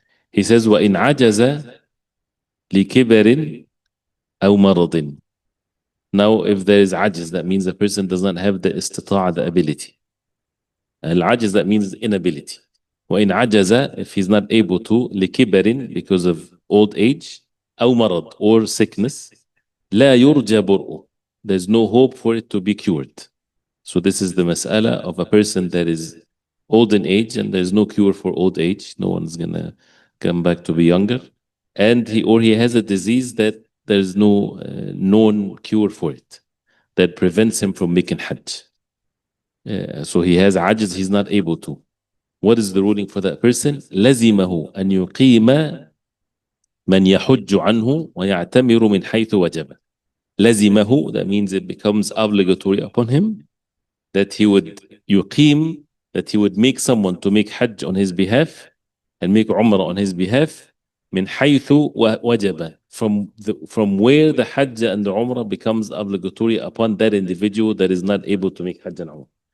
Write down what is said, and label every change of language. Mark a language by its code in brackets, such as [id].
[en] He says [ar] وإن عجز لكبر أو مرض. [en] Now, if there is ajiz, that means the person does not have the istita'a, the ability. Al-ajiz, that means inability. [ar] وإن عجز, [en] if he's not able to, [ar] لكبر, [en] because of old age, [ar] أو مرض, [en] or sickness, [ar] لا يرجى برؤه. [en] There's no hope for it to be cured. So this is the mas'ala of a person that is old in age and there's no cure for old age. No one's gonna come back to be younger. And he has a disease that there's no known cure for it that prevents him from making Hajj. So he has ajiz, he's not able to. What is the ruling for that person? [ar] لزمه أن يقيم من يحج عنه ويعتمر من حيث وجب. لزمه, [en] that means it becomes obligatory upon him that he would [ar] يقيم, [en] that he would make someone to make Hajj on his behalf and make Umrah on his behalf [ar] من حيث وجب, [en] from where the Hajj and the Umrah becomes obligatory upon that individual that is not able to make Hajj and Umrah.